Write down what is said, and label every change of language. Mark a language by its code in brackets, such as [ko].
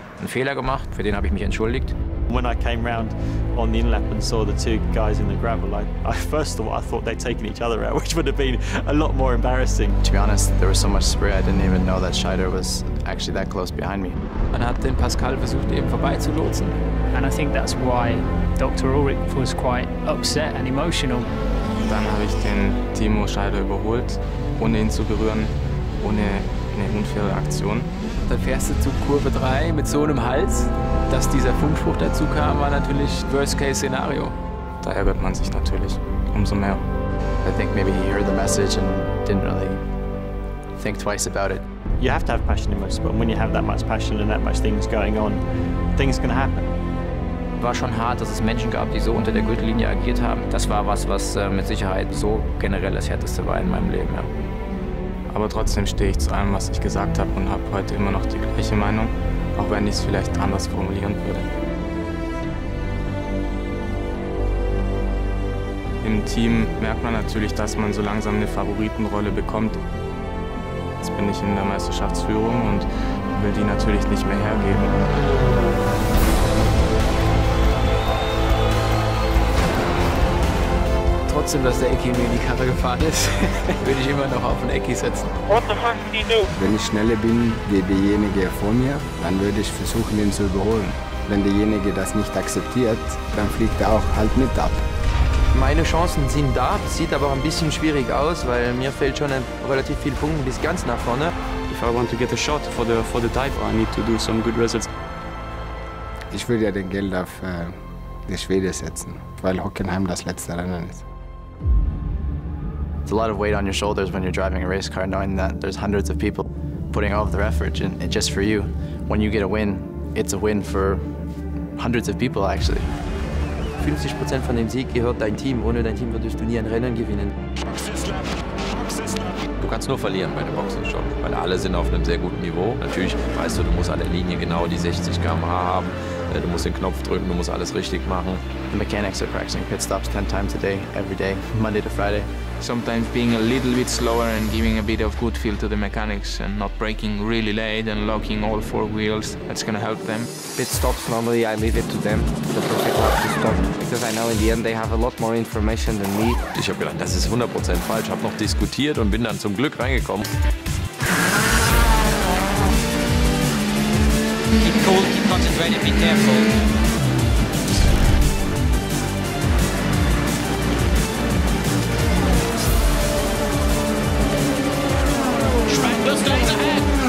[de] Fehler gemacht, für den habe ich mich entschuldigt. [en] When I came round on the inlap and saw the two guys in the gravel, I first of all I thought they'd taken each other out, which would have been a lot more embarrassing. To be honest, there was so much spray I didn't even know that Scheider was actually that close behind me. [de] Man hat den Pascal versucht eben vorbeizulotsen. [en] And I think that's why Dr. Ulrich was quite upset and emotional. [de] Dann habe ich den Timo Scheider überholt, ohne ihn zu berühren, ohne eine unfaire Aktion. Dann fährst du zu Kurve 3 mit so einem Hals. Dass dieser Funkspruch dazu kam, war natürlich Worst-Case-Szenario. Da ärgert man sich natürlich umso mehr. [en] I think maybe he heard the message and didn't really think twice about it. You have to have passion in motorsport, and when you have that much passion and that much things going on, things can happen. [de] War schon hart, dass es Menschen gab, die so unter der Gürtellinie agiert haben. Das war was mit Sicherheit so generell das Härteste war in meinem Leben. Ja. Aber trotzdem stehe ich zu allem, was ich gesagt habe und habe heute immer noch die gleiche Meinung, auch wenn ich es vielleicht anders formulieren würde. Im Team merkt man natürlich, dass man so langsam eine Favoritenrolle bekommt. Jetzt bin ich in der Meisterschaftsführung und will die natürlich nicht mehr hergeben. Trotzdem, dass der Ecki mir in die Karre gefahren ist, würde ich immer noch auf den Ecki setzen. Wenn ich schneller bin wie derjenige vor mir, dann würde ich versuchen, ihn zu überholen. Wenn derjenige das nicht akzeptiert, dann fliegt er auch halt mit ab. Meine Chancen sind da, sieht aber auch ein bisschen schwierig aus, weil mir fehlt schon relativ viel Punkte bis ganz nach vorne. [en] If I want to get a shot for the title, I need to do some good results. [de] Ich würde ja den Geld auf die Schwede setzen, weil Hockenheim das letzte Rennen ist. [en] It's a lot of weight on your shoulders when you're driving a race car, knowing that there's hundreds of people putting all of their effort in just for you. When you get a win, it's a win for hundreds of people actually. [de] 50% von dem Sieg gehört dein Team. Ohne dein Team würdest du nie ein Rennen gewinnen. Du kannst nur verlieren bei der Boxenstopp, weil alle sind auf einem sehr guten Niveau. Natürlich weißt du, du musst an der Linie genau die 60 km/h haben. Du musst den Knopf drücken, du musst alles richtig machen. [en] The mechanics are practicing pit stops 10 times a day, every day, Monday to Friday. Sometimes being a little bit slower and giving a bit of good feel to the mechanics and not braking really late and locking all 4 wheels, that's going to help them. Pit stops, normally I leave it to them, the perfect lap to stop, because I know in the end they have a lot more information than me. [de] Ich habe gedacht, das ist 100% falsch, habe noch diskutiert und bin dann zum Glück reingekommen. [en] Keep cool, keep concentrated, be careful. Spangler stays ahead.